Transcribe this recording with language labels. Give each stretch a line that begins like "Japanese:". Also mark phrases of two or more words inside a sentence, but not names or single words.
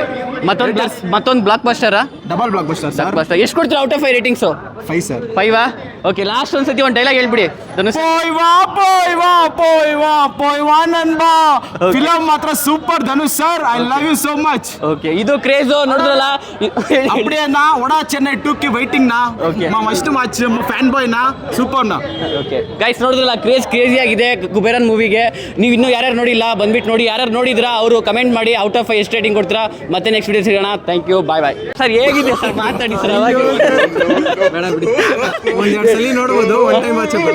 Kannada: ಓಕೆ, ಮತ್ತೊಂದು
English: block buster double block buster sir.
Kannada: ಎಷ್ಟು ಕೊಡ್ತೀರಾ
English: out of 5 ratings?
Kannada: 5 ಸರ್. 5 ಓಕೆ, ಲಾಸ್ಟ್ ಒಂದ್ಸತಿ ಒಂದು ಡೈಲಾಗ್ ಹೇಳ್ಬಿಡಿ ಧನುಷ್.
English: ಫಿಲಂ ಮಾತ್ರ super Dhanush sir, I love you so much.
Kannada: ಓಕೆ, ಇದು ಕ್ರೇಜ್ ನೋಡಿದ್ರಲ್ಲ.
Tamil: அப்படியே நான் ஒடா சென்னை 2க்கு வெயிட்டிங் நா.
English: Okay. must watch fan boy ನಾ, ಸೂಪರ್ ನಾ. okay guys,
Kannada: ನೋಡಿದ್ರಲ್ಲ ಕ್ರೇಜಿ ಆಗಿದೆ ಕುಬೇರನ್ ಮೂವಿಗೆ. ನೀವು ಇನ್ನೂ ಯಾರ್ಯಾರು ನೋಡಿಲ್ಲ ಬಂದ್ಬಿಟ್ಟು ನೋಡಿ. ಯಾರ್ಯಾರು ನೋಡಿದ್ರಾ ಅವರು ಕಮೆಂಟ್ ಮಾಡಿ
English: out of 5
Kannada: ಎಷ್ಟು ರೇಟಿಂಗ್ ಕೊಡ್ತೀರಾ. ಮತ್ತೆ
English: next video
Kannada: ಸಿಗೋಣ.
English: thank you, bye bye.
Kannada: ಸರ್ ಹೇಗಿದೆ ಸರ್, ಮಾತಾಡಿ ಸರ್. ಬೇಡ ಬಿಡಿ, ಒಂದೆರಡು ಸಲ ನೋಡ್ಬೋದು,
English: one time watchable.